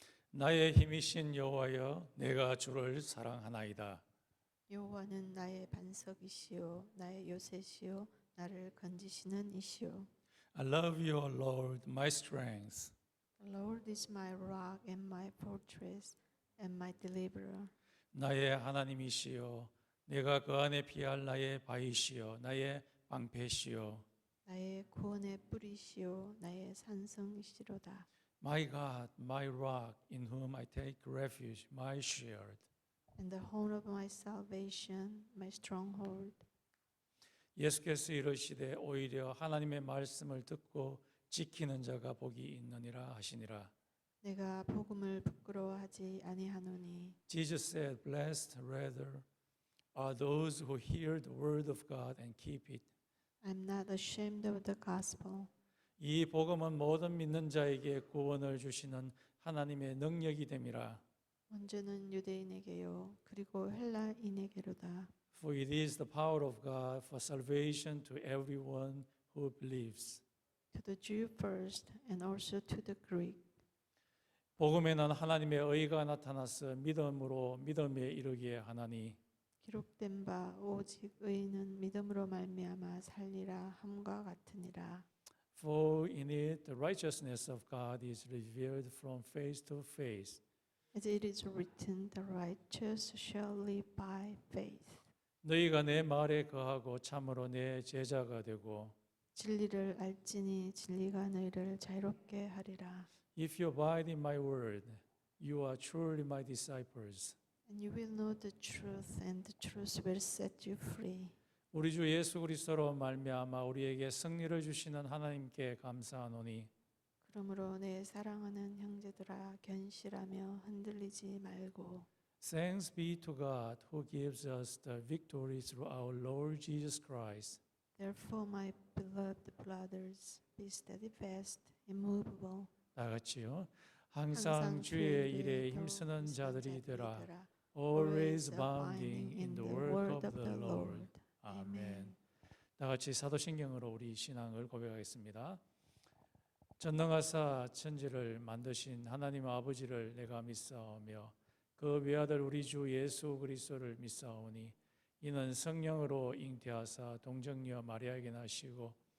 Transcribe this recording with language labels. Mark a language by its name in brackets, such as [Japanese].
[Korean] 나의 힘이신 여호와여, 내가 주를 사랑하나이다. 여호와는 나의 반석이시요 나의 요새시요 나를 건지시는 이시요. [English] I love you, O Lord, my strength. The Lord is my rock and my fortress and my deliverer. [Korean] 나의 하나님이시여, 내가 그 안에 피할 나의 바위시여, 나의 방패시여. 나의 구원의 뿌리시요 나의 산성이시로다. [English] My God, my rock, in whom I take refuge, my shield. And the horn of my salvation, my stronghold. [Korean] 예수께서 이르시되 오히려 하나님의 말씀을 듣고 지키는 자가 복이 있느니라 하시니라. 내가 복음을 부끄러워하지 아니하노니. [English] Jesus said, blessed rather are those who hear the word of God and keep it. I'm not ashamed of the gospel. [Korean] 이 복음은 모든 믿는 자에게 구원을 주시는 하나님의 능력이 됨이라. 먼저는 유대인에게요 그리고 헬라인에게로다. [English] For it is the power of God for salvation to everyone who believes. To the Jew first and also to the Greek. [Korean] 복음에는 하나님의 의가 나타나서 믿음으로 믿음에 이르게 하나니 기록된 바 오직 의인은 믿음으로 말미암아 살리라 함과 같으니라. [English] For in it the righteousness of God is revealed from face to face. As it is written, the righteous shall live by faith. [Korean] 너희가 내 말에 거하고 참으로 내 제자가 되고 진리를 알지니 진리가 너희를 자유롭게 하리라. [English] If you abide in my word, you are truly my disciples. And you will know the truth, and the truth will set you free. [Korean] 우리 주 예수 그리스도로 말미암아 우리에게 승리를 주시는 하나님께 감사하노니 그러므로 내 사랑하는 형제들아 견실하며 흔들리지 말고 [English] Thanks be to God who gives us the victory through our Lord Jesus Christ. Therefore my beloved brothers, be steadfast, immovable. [Korean] 다 같이요. 항상 주의 일에 힘쓰는 자들이 되라. [English] Always abounding in the work of the Lord. [Korean] 아멘. 다 같이 사도신경으로 우리 신앙을 고백하겠습니다. 전능하사 천지를 만드신 하나님 아버지를 내가 믿사오며 그 외아들 우리 주 예수 그리스도를 믿사오니 이는 성령으로 잉태하사 동정녀 마리아에게 나시고